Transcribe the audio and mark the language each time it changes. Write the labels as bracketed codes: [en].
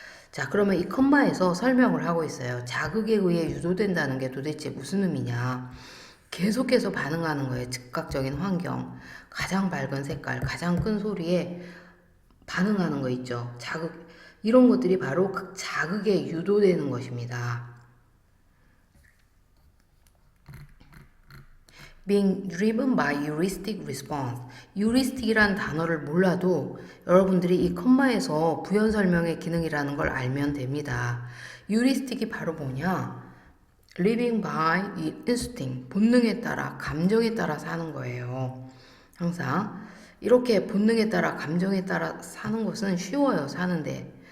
[ko] 자, 그러면 이 컴마에서 설명을 하고 있어요. 자극에 의해 유도된다는 게 도대체 무슨 의미냐? 계속해서 반응하는 거예요. 즉각적인 환경, 가장 밝은 색깔, 가장 큰 소리에 반응하는 거 있죠. 자극, 이런 것들이 바로 그 자극에 유도되는 것입니다. [en] Being driven by heuristic response. [ko] heuristic이란 단어를 몰라도 여러분들이 이 컴마에서 부연 설명의 기능이라는 걸 알면 됩니다. heuristic이 바로 뭐냐? [en] Living by instinct. [ko] 본능에 따라, 감정에 따라 사는 거예요. 항상 이렇게 본능에 따라, 감정에 따라 사는 것은 쉬워요, 사는데.